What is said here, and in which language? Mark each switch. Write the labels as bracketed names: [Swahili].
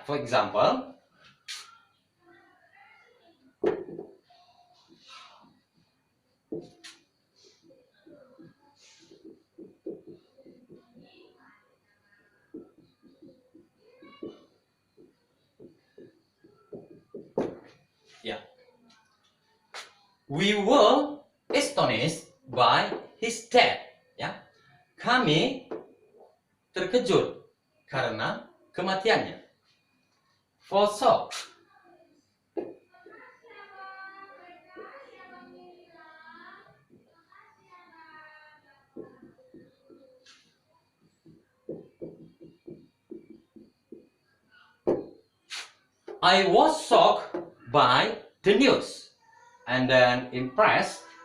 [English] For example, we were astonished by his death. [Indonesian] Kami terkejut karena kematiannya. [English] For shock, I was shocked by the news, and then impressed.